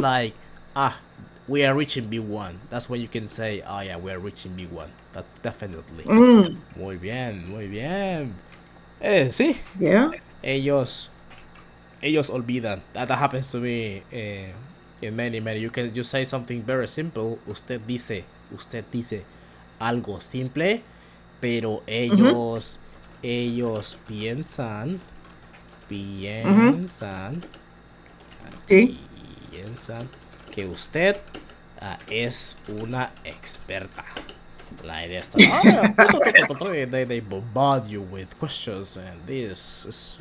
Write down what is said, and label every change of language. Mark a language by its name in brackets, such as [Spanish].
[English] like ah we are reaching B1. That's when you can say, oh yeah, we are reaching B1. That definitely. Mm, [Spanish] Muy bien, muy bien. Sí, [English] yeah. [Spanish] ellos olvidan. [English] That happens to me in many. You can just say something very simple. [Spanish] Usted dice algo simple, pero Hmm. ellos Hmm. piensan, [English] See, [Spanish] piensan que usted es una experta. [English] Like they start, oh yeah, they bombard you with questions, and this is